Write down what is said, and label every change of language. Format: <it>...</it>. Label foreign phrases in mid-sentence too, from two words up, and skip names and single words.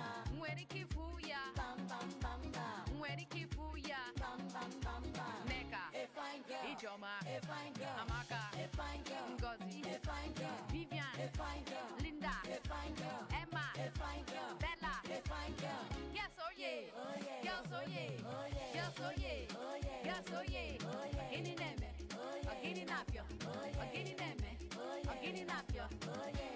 <ig>Nwere ike ịfụ ya? Bam, bam, bam, bam, Nwere ike ịfụ ya? bam, bam, bam, bam.</ig> <en>Nneka, A fine girl, Ijoma, a fine girl, Amaka, a fine girl, Ngozi, a fine girl, Vivian, a fine girl, Linda, a fine girl, Emma, a fine girl, Bella, a fine girl. yes oh yeah, Oh yeah, girls oh yeah, oh yeah, girls oh yeah, oh yeah, girls oh yeah. oh yeah,</en> <ig>Gini neme,</ig> <en>oh yeah,</en> <ig>Gini nafio,</ig> <en>oh yeah,</en> <ig>Gini neme,</ig> <en>oh yeah,</en> <ig>Gini nafio,</ig> <en>oh yeah.</en>